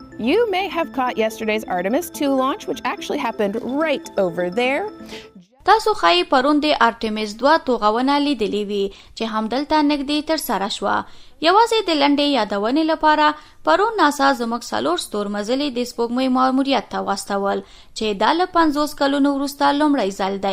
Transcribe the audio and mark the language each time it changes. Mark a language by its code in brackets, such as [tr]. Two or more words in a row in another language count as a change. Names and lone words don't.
[en] You may have caught yesterday's Artemis 2 launch, which actually happened right over there. [ps] تاسو خای پرون د ارتمېس 2 توغونه لیدلې وي چې همدلته نږدې تر سره شوه. یواځې د لنډې یادونې لپاره پرون ناسا زموږ څلور ستور مزلې د سپوږمۍ ماموریت ته واستول چې دا له 50 کلونو وروسته لومړی ځل دی.